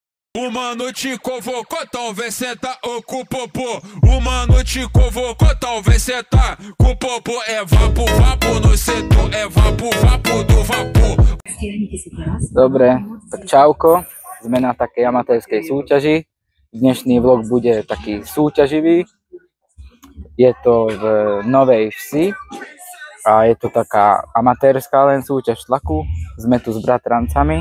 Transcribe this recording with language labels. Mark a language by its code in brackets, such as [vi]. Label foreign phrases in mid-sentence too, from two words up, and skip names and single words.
[pt] O mano te convocou, então vem sentar com o popô. O mano te convocou, então vem sentar com o popô. É vapo, vapo no setor, é vapo, vapo do vapor. [sk] Dobre, tak čauko. Sme na takej amatérskej súťaži. Dnešný vlog bude taký súťaživý. Je to v Novej Vsi a je to taká amatérska len súťaž tlaku. Sme tu s bratrancami.